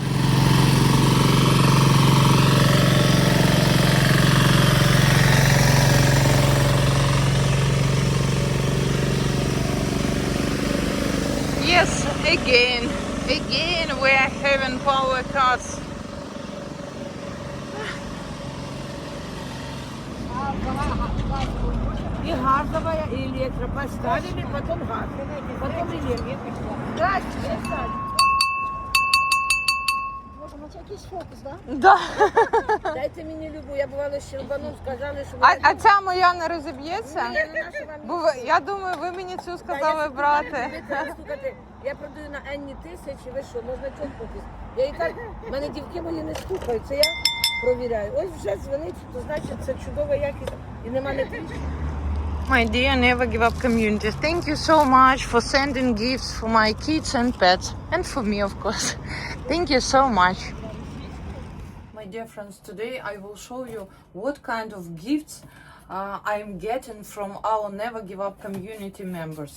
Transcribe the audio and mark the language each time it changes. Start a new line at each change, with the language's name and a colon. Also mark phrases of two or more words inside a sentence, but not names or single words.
English: Yes, again we are having power cuts.
Russian: И газовая, и электро. Поставили, потом газ. Потом электро. Дальше.
Ukrainian: Боже, ну це якийсь фокус, да? Да. Дайте мені любу. Я бувала щелбаном, сказали, що А ця моя не розіб'ється? Ні, ну, нащо вам Бо я думаю, ви мені цю сказали брати. Слухайте, я продаю на Енні тисячі, ви що, можна чокнутись. Я і так, в мене дівки мої не стукають, це я провіряю. Ось вже дзвонить, то значить це чудова якість і нема не тріщин.
English: My dear Never Give Up community, thank you so much for sending gifts for my kids and pets, and for me, of course. Thank you so much. My dear friends, today I will show you what kind of gifts I'm getting from our Never Give Up community members.